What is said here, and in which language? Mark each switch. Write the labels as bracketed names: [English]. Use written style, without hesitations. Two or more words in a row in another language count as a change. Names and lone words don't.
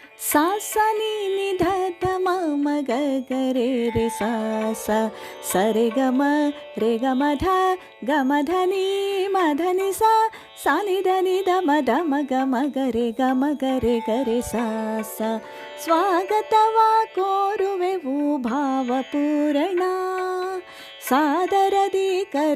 [Kannada] सा सा नी नि ध ध म म ग ग रे रे सा सा ಸ ರೆ ಗ ಮ ರೆ ಗ ಮ ಧ ಗ ಮ ಧ ನಿ ಮ ಧ ನಿ ಸ ಸ ನಿ ಧ ನಿ ಧ ಮ ಧ ಮ ಗ ಮ ಗ ರೆ ಗ ಮ ಗ ರೆ ಗ ರೆ ಸ ಸ ಸ್ವಾಗತವ ಕೋರುವೆವು ಭಾವಪೂರಣ ಸಾದರದಿ ಕರ